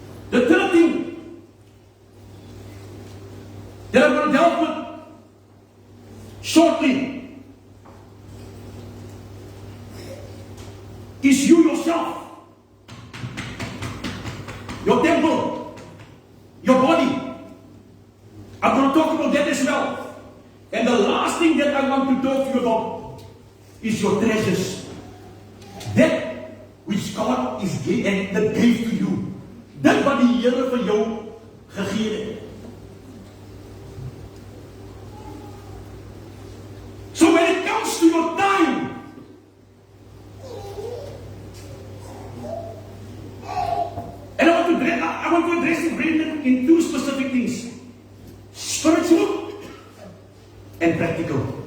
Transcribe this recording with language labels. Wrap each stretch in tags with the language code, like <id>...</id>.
<en>The third thing that I'm going to delve with shortly is you yourself, your temple, your body. I'm going to talk about that as well. And the last thing that I want to talk to you about is your treasures. That which God is gave and that gave to you.</en> <af>Dit wat die Here vir jou gegee het.</af> <en>So when it comes to your time, and I want to address it Brendan, in two specific things. Spiritual and practical.</en>